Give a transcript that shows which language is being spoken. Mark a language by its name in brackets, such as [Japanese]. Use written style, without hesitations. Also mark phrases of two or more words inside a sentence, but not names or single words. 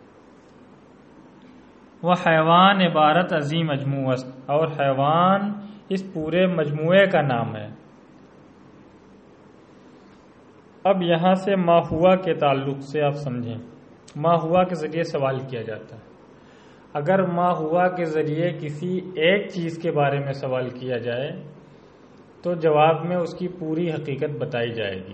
[Persian] وہ حیوان عبارت عظیم مجموع است، [Urdu] اور حیوان اس پورے مجموعے کا نام ہے۔ اب یہاں سے [Arabic] ما ہوا [Urdu] کے تعلق سے آپ سمجھیں۔ [Arabic] ما ہوا [Urdu] کے ذریعے سوال کیا جاتا ہے۔ اگر [Arabic] ما ہوا [Urdu] کے ذریعے کسی ایک چیز کے بارے میں سوال کیا جائے تو جواب میں اس کی پوری حقیقت بتائی جائے گی۔